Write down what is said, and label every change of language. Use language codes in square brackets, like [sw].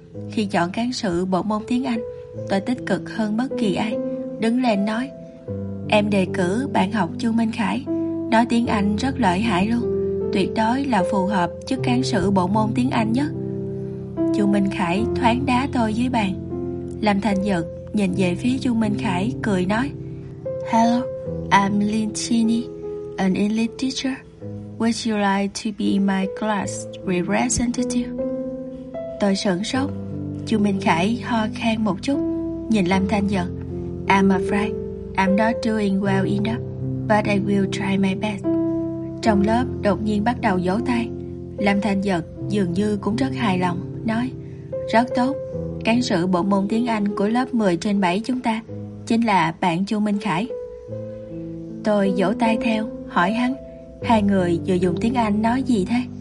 [vi] Khi chọn cán sự bộ môn tiếng Anh, tôi tích cực hơn bất kỳ ai, đứng lên nói: em đề cử bạn học Chu Minh Khải, nói tiếng Anh rất lợi hại luôn, tuyệt đối là phù hợp chức cán sự bộ môn tiếng Anh nhất. Chu Minh Khải thoáng đá tôi dưới bàn. Lâm Thành Dật nhìn về phía Chu Minh Khải cười nói: [en] Hello, I'm Lin Chini, an English teacher. Would you like to be my class representative? [vi] Tôi sửng sốt. Chu Minh Khải ho khan một chút, nhìn Lâm Thanh Dật. [en] I'm afraid I'm not doing well enough, but I will try my best. [vi] Trong lớp đột nhiên bắt đầu vỗ tay. Lâm Thanh Dật dường như cũng rất hài lòng, nói: rất tốt, cán sự bộ môn tiếng Anh của lớp 10/7 chúng ta chính là bạn Chu Minh Khải. Tôi vỗ tay theo, hỏi hắn: hai người vừa dùng tiếng Anh nói gì thế?